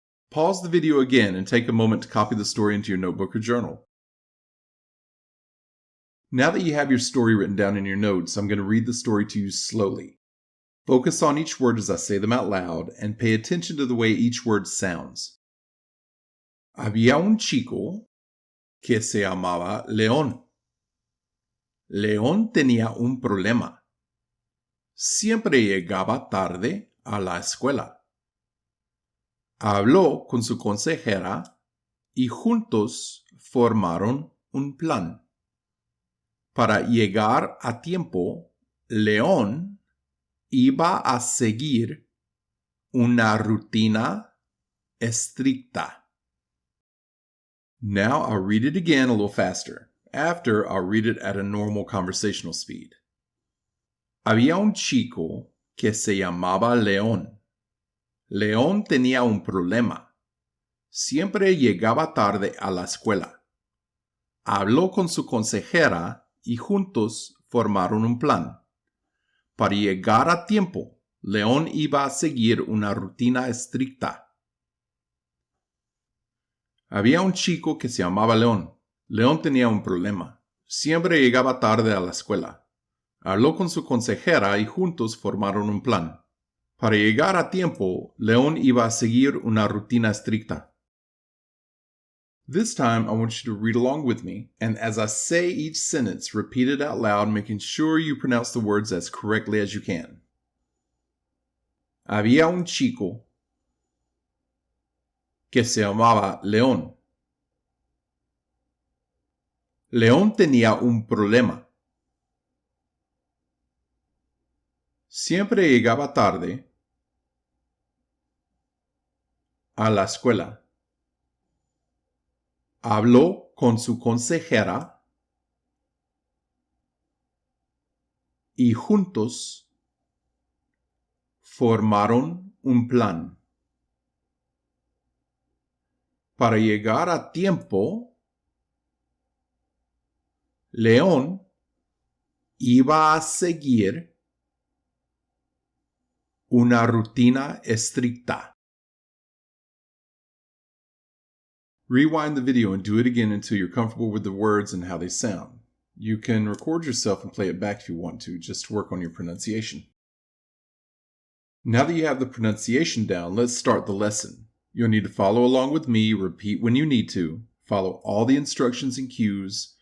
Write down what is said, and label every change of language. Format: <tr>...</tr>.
<en>Pause the video again and take a moment to copy the story into your notebook or journal. Now that you have your story written down in your notes, I'm going to read the story to you slowly. Focus on each word as I say them out loud and pay attention to the way each word sounds.</en> <es>Había un chico que se llamaba León. León tenía un problema. Siempre llegaba tarde a la escuela. Habló con su consejera y juntos formaron un plan. Para llegar a tiempo, León iba a seguir una rutina estricta.</es> <en>Now I'll read it again a little faster. After, I'll read it at a normal conversational speed.</en> <es>Había un chico que se llamaba León. León tenía un problema. Siempre llegaba tarde a la escuela. Habló con su consejera y juntos formaron un plan. Para llegar a tiempo, León iba a seguir una rutina estricta. Había un chico que se llamaba León. León tenía un problema. Siempre llegaba tarde a la escuela. Habló con su consejera y juntos formaron un plan. Para llegar a tiempo, León iba a seguir una rutina estricta.</es> <en>This time, I want you to read along with me, and as I say each sentence, repeat it out loud, making sure you pronounce the words as correctly as you can.</en> <es>Había un chico que se llamaba León. León tenía un problema. Siempre llegaba tarde a la escuela. Habló con su consejera y juntos formaron un plan. Para llegar a tiempo, León iba a seguir una rutina estricta.</es> <en>Rewind the video and do it again until you're comfortable with the words and how they sound. You can record yourself and play it back if you want to, just to work on your pronunciation. Now that you have the pronunciation down, let's start the lesson. You'll need to follow along with me, repeat when you need to, follow all the instructions and cues,</en>